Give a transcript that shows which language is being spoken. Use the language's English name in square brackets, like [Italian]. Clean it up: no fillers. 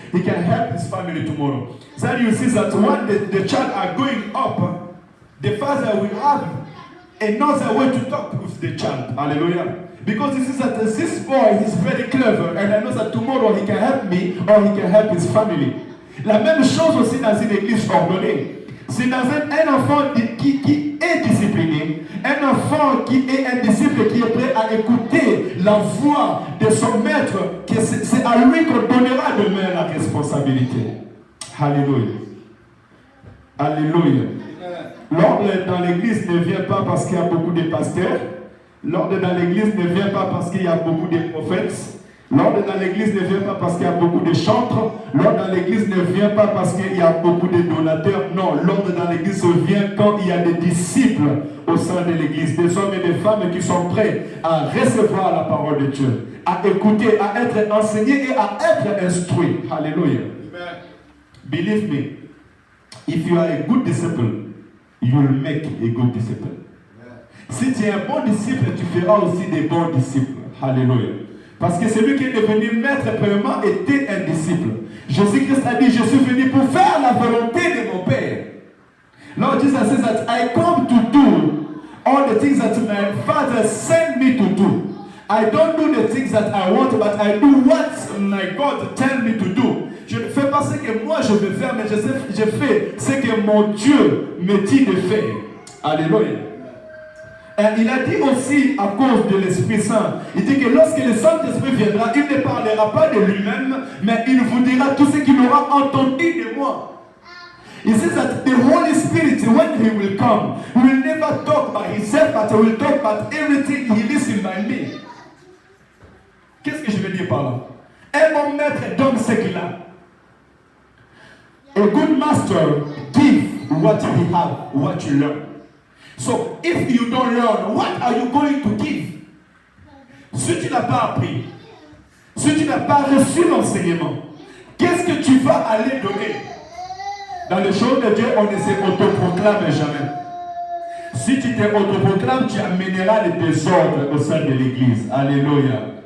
[English] He can help his family tomorrow. Then you see that when the child are growing up, the father will have another way to talk with the child. Hallelujah. Because he sees that this boy is very clever and I know that tomorrow he can help me or he can help his family. [French] La même chose aussi dans une église ordonnée. C'est dans un enfant qui est discipliné, un enfant qui est un disciple qui est prêt à écouter la voix de son maître, que c'est à lui qu'on donnera demain la responsabilité. Alléluia. Alléluia. L'ordre dans l'église ne vient pas parce qu'il y a beaucoup de pasteurs. L'ordre dans l'église ne vient pas parce qu'il y a beaucoup de prophètes. L'ordre dans l'église ne vient pas parce qu'il y a beaucoup de chantres. L'ordre dans l'église ne vient pas parce qu'il y a beaucoup de donateurs. Non, l'ordre dans l'église vient quand il y a des disciples au sein de l'église. Des hommes et des femmes qui sont prêts à recevoir la parole de Dieu, à écouter, à être enseignés et à être instruits. Alléluia. [English] Believe me, if you are a good disciple, you will make a good disciple. [French] Si tu es un bon disciple, tu feras aussi des bons disciples. Alléluia. Parce que celui qui est devenu maître, premièrement, était un disciple. Jésus-Christ a dit, je suis venu pour faire la volonté de mon Père. [English] Lord Jesus says that I come to do all the things that my Father sent me to do. I don't do the things that I want, but I do what my God tell me to do. [French] Je ne fais pas ce que moi je veux faire, mais je fais ce que mon Dieu me dit de faire. Alléluia. Et il a dit aussi à cause de l'Esprit Saint, il dit que lorsque le Saint-Esprit viendra, il ne parlera pas de lui-même, mais il vous dira tout ce qu'il aura entendu de moi. [English] He says that the Holy Spirit, when He will come, He will never talk by Himself, but He will talk about everything He listens by me. [French] Qu'est-ce que je veux dire par là? Un bon maître donne ce qu'il a. [English] A good master gives what he has, what you learn. So, if you don't learn, what are you going to give? [French] Si tu n'as pas appris, si tu n'as pas reçu l'enseignement, qu'est-ce que tu vas aller donner? Dans les choses de Dieu, on ne s'autoproclame jamais. Si tu t'autoproclames, tu amèneras le désordre au sein de l'Église. Alléluia.